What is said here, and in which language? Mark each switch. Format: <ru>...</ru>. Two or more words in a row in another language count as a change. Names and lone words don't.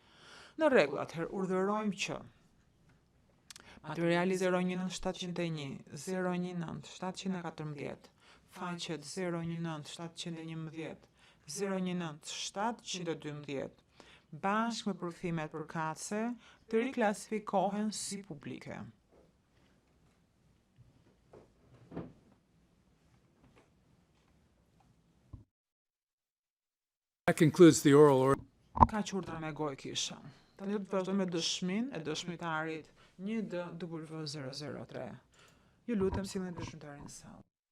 <sq>Në rregull, atëherë urdhërojmë që materiali 019701, 019714, faqet 019711, 019712, bashkë me përkthimet përkatëse, të riklasifikohen si publike.</sq> <en>that concludes the oral order.</en> <sq>Ka urdhra me gojë kisha. Tani do të vazhdojmë me dëshminë e dëshmitarit 1DW003. Ju lutem sillni dëshmitarin në sallë.</sq>